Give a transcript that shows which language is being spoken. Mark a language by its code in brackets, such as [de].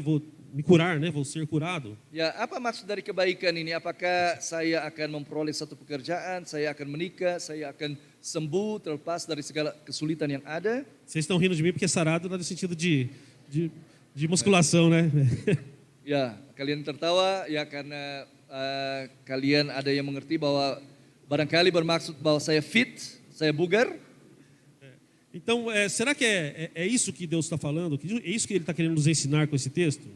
[pt] Vou me curar, né? Vou ser curado? [id] Ya, apa maksud dari kebaikan ini? Apakah saya akan memperoleh satu pekerjaan, saya akan menikah, saya akan sembuh, terlepas dari segala kesulitan yang ada? [pt] Vocês estão rindo de mim porque sarado no sentido de musculação, né? [id] Ya, kalian tertawa ya karena kalian ada yang mengerti bahwa barangkali bermaksud bahwa saya fit, saya bugar. [pt] Então, será que é isso que Deus está falando? É isso que Ele está querendo nos ensinar com esse texto?